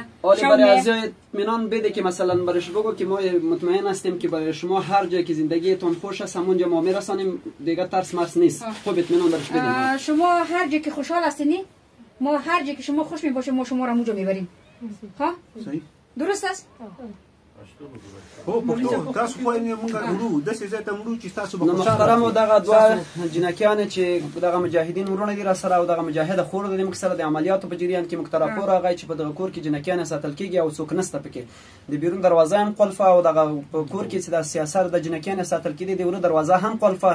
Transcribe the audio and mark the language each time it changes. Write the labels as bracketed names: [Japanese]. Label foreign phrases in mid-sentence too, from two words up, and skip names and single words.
[Persian] ولی برای از اطمینان بده که مثلا برایش بگو که ما مطمئن هستیم که برای شما هر جایی که زندگیتون خوش است همونجا ما میرسانیم، دیگه ترس مرس نیست. خوب اطمینان برایش بدید. شما هر جایی که خوشحال هستین ما هر جایی که شما خوش میباشه ما شما را اونجا میبریم. ها؟ صحیح. درست است؟ [Pashto] تاسو خو یې مونږ ورو داسې ځای ته مرو چې تاسو به نو محترمو دغه دوه جنکیانې چې دغه مجاهدین ورونه دي را سره او دغه مجاهده خور د موږ سره د عملیاتو په جریان کې موږ ته راپور راغی چې په دغه کور کې جنکیانې ساتل کېږي او څوک نسته پکې. د بیرون دروازه هم قلفه او دغه کور کې چې د سیاسر د جنکیانې ساتل کېدي د ورو دروازه هم قلفه.